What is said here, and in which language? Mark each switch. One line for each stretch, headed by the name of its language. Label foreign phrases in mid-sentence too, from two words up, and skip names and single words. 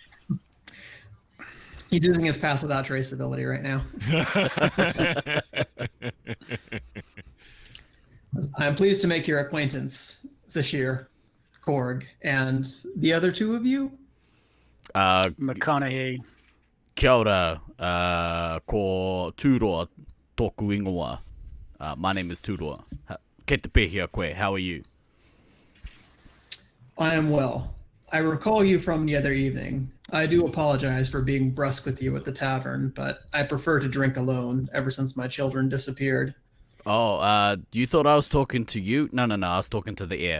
English: He's using his pass without trace ability right now. I'm pleased to make your acquaintance, Zashir, Korg, and the other two of you. McConaughey.
Māori: Kia ora, ko Turoa toku ingoa.
English: My name is Turoa.
Māori: Kei te pehia koe,
English: how are you? I am well. I recall you from the other evening. I do apologize for being brusque with you at the tavern, but I prefer to drink alone ever since my children disappeared. Oh, you thought I was talking to you? No, I was talking to the air.